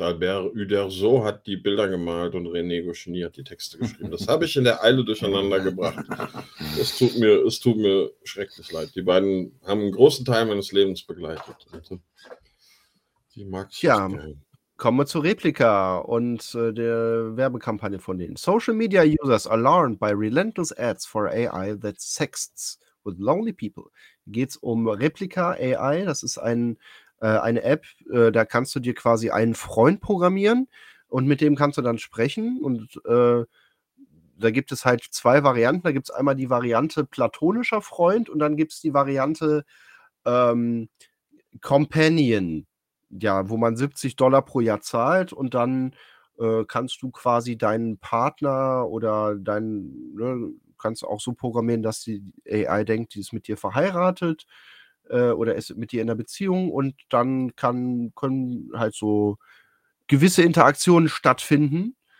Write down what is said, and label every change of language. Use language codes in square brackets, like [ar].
[de] Albert Uderzo hat die Bilder gemalt und René Goscinny hat die Texte geschrieben. Das habe ich in der Eile durcheinander gebracht. Es tut mir schrecklich leid. Die beiden haben einen großen Teil meines Lebens begleitet. Die mag ich. Ja, kommen wir zur Replika und der Werbekampagne von denen. [en] Social media users alarmed by relentless ads for AI that sexts with lonely people. [de] Geht es um Replika AI, das ist eine App, da kannst du dir quasi einen Freund programmieren und mit dem kannst du dann sprechen und da gibt es halt zwei Varianten, da gibt es einmal die Variante platonischer Freund und dann gibt es die Variante Companion, ja, wo man $70 pro Jahr zahlt und dann kannst du quasi deinen Partner oder kannst du auch so programmieren, dass die AI denkt, die ist mit dir verheiratet oder ist mit dir in einer Beziehung und dann können halt so gewisse Interaktionen stattfinden.